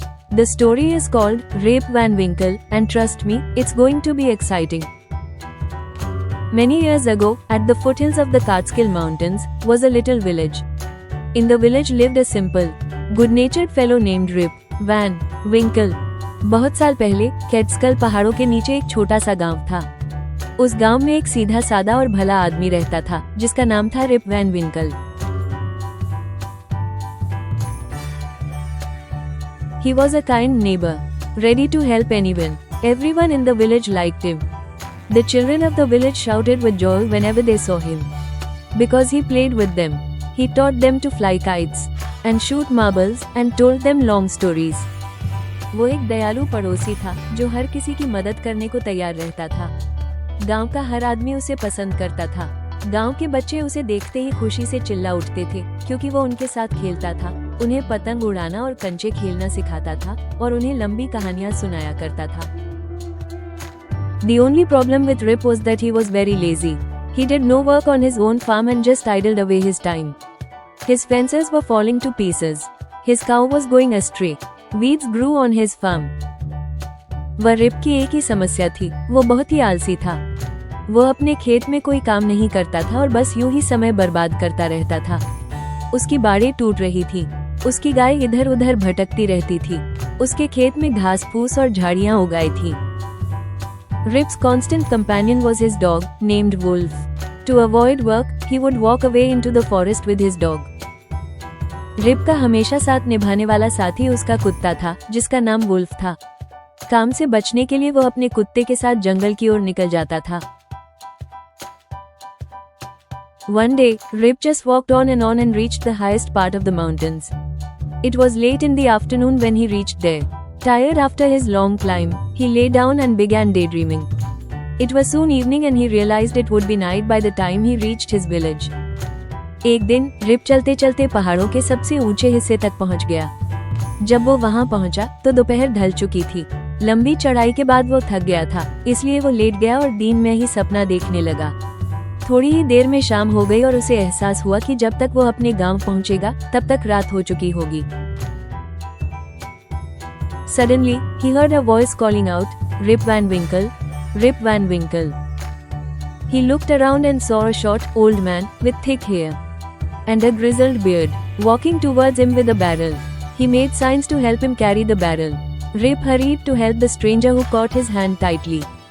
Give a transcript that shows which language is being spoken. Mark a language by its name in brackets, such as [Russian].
[English] The story is called Rip Van Winkle, and trust me, it's going to be exciting. Many years ago, at the foothills of the Catskill Mountains, was a little village. In the village lived a simple, good-natured fellow named Rip Van Winkle. [Hindi] बहुत साल पहले कैट्सकल पहाड़ों के नीचे एक छोटा सा गांव था। उस गांव में एक सीधा सादा और भला आदमी रहता था जिसका नाम था rib van विंकल। [English] He was a kind neighbor, ready to help anyone. Everyone in the village liked him. The children of the village shouted with joy whenever they saw him. Because he played with them, he taught them to fly kites and shoot marbles and told them long stories. [Hindi] वो एक दयालु पड़ोसी था जो हर किसी की मदद करने को तैयार रहता था। गांव का हर आदमी उसे पसंद करता था। गांव के बच्चे उसे देखते ही खुशी से चिल्ला उठते थे क्योंकि वो उनके साथ खेलता था, उन्हें पतंग उड़ाना और कंचे खेलना सिखाता था और उन्हें लंबी कहानियां सुनाया करता था। [English] The only problem with Rip was that he was very lazy. He did no work on his own farm and just idled away his time. His fences were falling to pieces. His cow was going astray. Weeds grew on his farm. [Hindi] वह rib की एक ही समस्या थी, वो बहुत ही आलसी था। वो अपने खेत में कोई काम नहीं करता था और बस यूं ही समय बर्बाद करता रहता था। उसकी बाड़ें टूट रही थी, उसकी गाय इधर उधर भटकती रहती थी, उसके खेत में घास फूस और झाड़ियां उगाई थी। [English] Rip's constant companion was his dog, named Wolf. To avoid work, he would walk away into the forest with his dog. [Hindi] Rib का हमेशा साथ निभाने वाला साथी उसका कुत्ता था जिसका नाम वुल्फ था। काम से बचने के लिए वो अपने कुत्ते के साथ जंगल की ओर निकल जाता था। [English] One day, Rip just walked on and reached the highest part of the mountains. It was late in the afternoon when he reached there. Tired after his long climb, he lay down and began daydreaming. It was soon evening and he realized it would be night by the time he reached his village. [Hindi] एक दिन rib चलते चलते पहाड़ों के सबसे ऊंचे हिस्से तक पहुंच गया। जब वो वहां पहुंचा तो दोपहर ढल चुकी थी। लंबी चढ़ाई के बाद वो थक गया था, इसलिए वो लेट गया और दिन में ही सपना देखने लगा। थोड़ी ही देर में शाम हो गई और उसे एहसास हुआ कि जब तक वो अपने गांव पहुंचेगा तब तक रात हो चुकी होगी। [English] Suddenly, he heard a voice calling out, "Rip Van Winkle, Rip Van Winkle." He looked around and saw a short, old man with thick hair and a grizzled beard, walking towards him with a barrel. He made signs to help him carry the barrel. Rip hurried to help the stranger who caught his hand tightly.